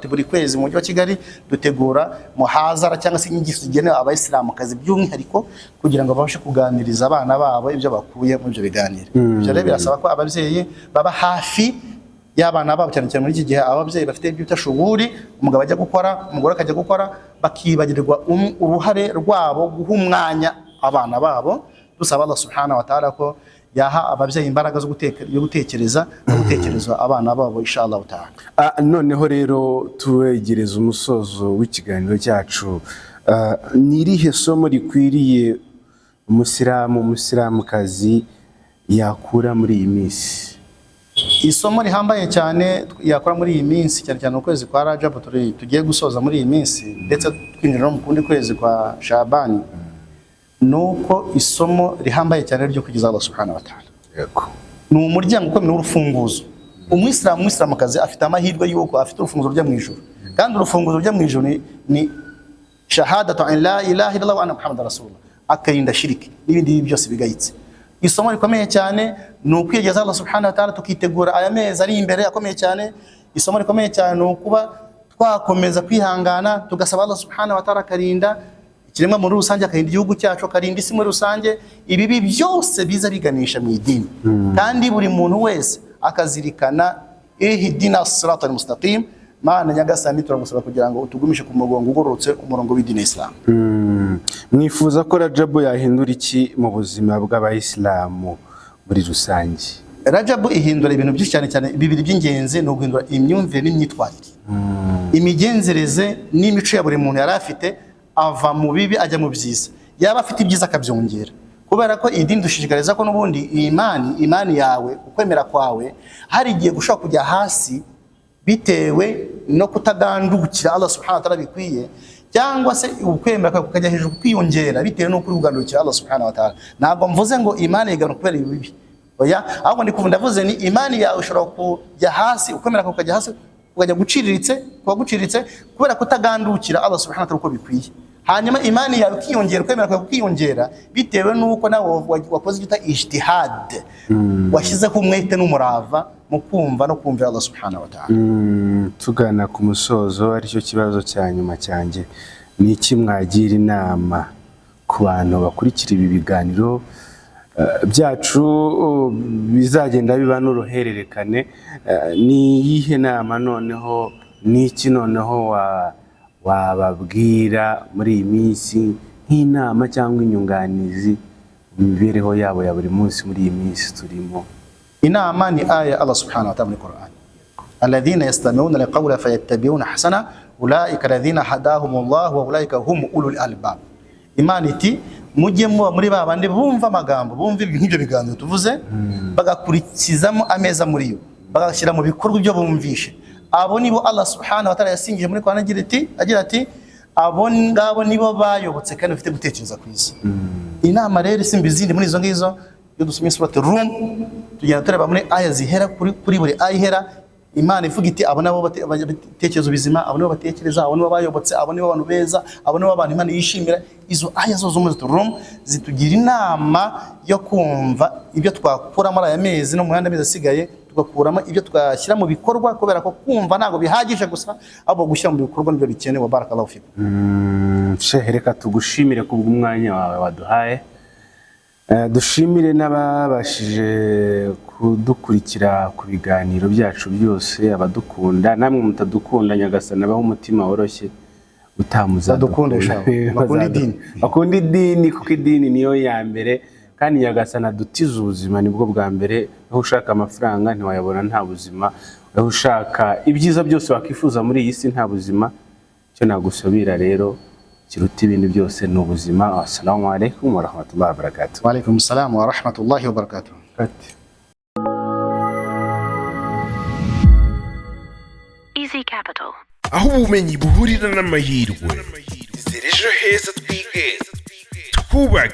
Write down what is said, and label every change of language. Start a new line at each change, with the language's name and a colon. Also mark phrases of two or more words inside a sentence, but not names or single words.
Kinyarwanda: Buri kwezi mu mujyi wa Kigali dutegura muhazara cyangwa se inyigisho zigenewe abayisilamukazi by'umwihariko, kugira ngo babashe kuganiriza abana babo ibyo bakuye mu byo biganiro. Ibyo rero birasaba ko ababyeyi baba hafi y'abana babo, cyane cyane muri iki gihe ababyeyi bafite ibyo shughuli, umugabo ajya gukora, umugore akajya gukora, bakibagirwa uruhare rwabo guha umwanya abana babo. Dusaba
Arabic: الله سبحانه وتعالى
Kinyarwanda: ko yaha ababyeyi imbaraga zo gutekereza no gutekereza abana babo
Arabic: إن شاء الله تعالى.
Kinyarwanda: Noneho rero tuwegereza umusozo w'ikiganiro cyacu, ni irihe somo rikwiriye umusilamukazi yakura muri iyi minsi? Isomo rihambaye cyane yakora muri iyi minsi, cyane cyane ukwezi kwa Rajab tugiye gusoza muri iyi minsi, ndetse twinjira no mu kundi kwezi kwa Shabani, nuko isomo rihambaye cyane ryo kugeza
Arabic: الله سبحانه وتعالى.
Kinyarwanda: Yego. Ni umuryango ukomeye w'urufunguzo. Umuyisilamukazi afite amahirwe yuko afite urufunguzo rujya mu ijuru, kandi urufunguzo rujya mu ijuru ni
Arabic: شهادة أن لا إله إلا الله وأن محمدا رسول الله,
Kinyarwanda: akarinda shiriki n'ibindi byose bigayitse. Isomo rikomeye cyane ni ukwiyegeza
Arabic: الله سبحانه وتعالى,
Kinyarwanda: tukitegura aya mezi ari imbere akomeye cyane. Isomo rikomeye cyane ni ukuba twakomeza kwihangana tugasaba
Arabic: الله سبحانه وتعالى
Kinyarwanda: akarinda ikiremwa muri rusange, akarinda igihugu cyacu, akarinda isi muri rusange, ibibi byose biza biganisha mu idini. Kandi buri muntu wese akazirikana
Arabic: اهدنا الصراط المستقيم,
Kinyarwanda: Mana nyagasani turagusaba kugira ngo utugumishe ku mugongo ugororotse, umurongo w'idini Islam. Mwifuza ko Rajabu yahindura iki mu buzima bw'abayisilamu muri rusange? Rajabu ihindura ibintu byinshi cyane cyane bibiri by'ingenzi, no guhindura imyumvire n'imyitwarire. Imigenzereze n'imico ya buri muntu yari afite, ava mu bibi ajya mu byiza, yaba afite ibyiza akabyongera, kubera ko idini dushishikariza ko n'ubundi imani yawe, ukwemera kwawe hari igihe gushaka kujya hasi bitewe no kutagandukira
Arabic: الله سبحانه وتعالى
Kinyarwanda: bikwiye, cyangwa se ukwemera kukajya hejuru kwiyongera bitewe no kurugandukira
Arabic: الله سبحانه وتعالى.
Kinyarwanda: Ntabwo mvuze ngo imani igaruka kubera ibibi, oya, ahubwo ndi kuvuga ndavuze ni imani yawe ushobora kujya hasi, ukwemera kukajya hasi ukajya guciriritse kubera kutagandukira
Arabic: الله سبحانه وتعالى
Kinyarwanda: uko bikwiye. Hanyuma imani yawe ukiyongera, ukwemera kwawe ukiyongera bitewe nuko nawe wakoze icyo ijtihad, washyizeho umwete n'umurava mu kumva no kumvira
Arabic: الله سبحانه وتعالى.
Kinyarwanda: Tugana ku musozo, aricyo kibazo cya nyuma cyanjye, ni iki mwagira inama ku bantu bakurikira ibi biganiro byacu bizagenda biba n'uruhererekane? Ni iyihe nama noneho, ni iki noneho wababwira muri iyi minsi nk'inama cyangwa inyunganizi mu mibereho yabo ya buri munsi muri iyi minsi turimo? Inama ni aya
Arabic: الله سبحانه وتعالى
Kinyarwanda: muri Qur'an,
Arabic: الذين يستمعون القول فيتبعون أحسنه أولئك الذين هداهم الله وأولئك هم أولو الألباب.
Kinyarwanda: Imana iti mujye muba muri babandi bumva amagambo, bumva nk'ibyo biganiro tuvuze, bagakurikizamo ameza muri yo, bagashyira mu bikorwa ibyo bumvishe, abo nibo
Arabic: الله سبحانه وتعالى
Kinyarwanda: yasingije muri Qur'an agira ati abo ngabo nibo bayobotse kandi bafite gutekereza kwiza. Inama rero simbi zindi muri izo ngizo, iyo dusomye surat Rum tugenda tureba muri aya zihera kuri buri aya ihera, Imana ivuga iti abo nabo batekereza bizima, abo nabo batekereza, abo nabo bayobotse, abo nabo abantu beza, abo nabo abantu Imana yishimira. Izo aya zo muri Rum zitugira inama yo kumva ibyo twakura muri aya mezi no mu yandi mezi asigaye, tugakuramo ibyo twashyira mu bikorwa, kubera ko kumva ntago bihagije gusa, abo gushyira mu bikorwa nibyo bikenewe.
Arabic: بارك الله فيكم.
Kinyarwanda: Shehe, reka tugushimire kubw'umwanya wawe waduhaye, dushimire n'ababashije kudukurikira ku biganiro byacu byose, abadukunda namwe mutadukunda, Nyagasani abaho umutima woroshye utamuzadukundisha, bakunda idini kuko idini niyo ya mbere, kandi Nyagasani adutiza ubuzima nibwo bwa mbere. Aho ushaka amafaranga ntiwayabona nta buzima, aho ushaka ibyiza byose wakifuza muri iyi si nta buzima. Cyo nagusabira rero kiruta ibindi byose ni ubuzima.
Arabic: السلام عليكم ورحمة الله وبركاته. وعليكم السلام ورحمة الله وبركاته.
Kinyarwanda: Easy Capital, aho ubumenyi buhurira n'amahirwe. Izere ejo heza twige twubake.